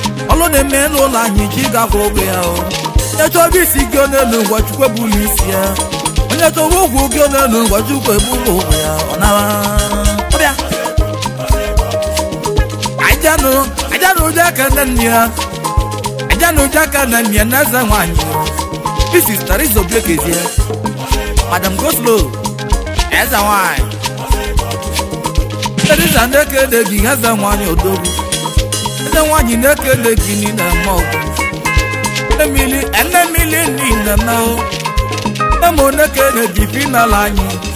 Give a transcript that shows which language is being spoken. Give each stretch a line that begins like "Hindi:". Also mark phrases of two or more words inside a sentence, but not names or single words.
Igbo: Ọlụ dị mma n'ụlọ anyị ji gafee ogwe ya o. Onye chọrọ isi gị ọ n'elu ngwa Chukwu ebulu isi ya. Onye chọrọ ụkwụ gị ọ n'elu ngwa Chukwu ebulu ụkwụ ya. Ọ nara. Ọbịa. Ajanụ, ajanụ ụjọ aka nne nne ya. Ajanụ ụjọ aka nne nne ya na eze nwaanyị.
English: This is Teresa Obi Ekezie. Madam Go Slow.
Igbo: Eze nwaanyị. Teresa na-ekele gị, eze nwaanyị odogwu. Eze nwaanyị na-ekele gị niile ma ọ bụ. Emily, ene Emily niile na o. Emo na-ekele gị, final anyị.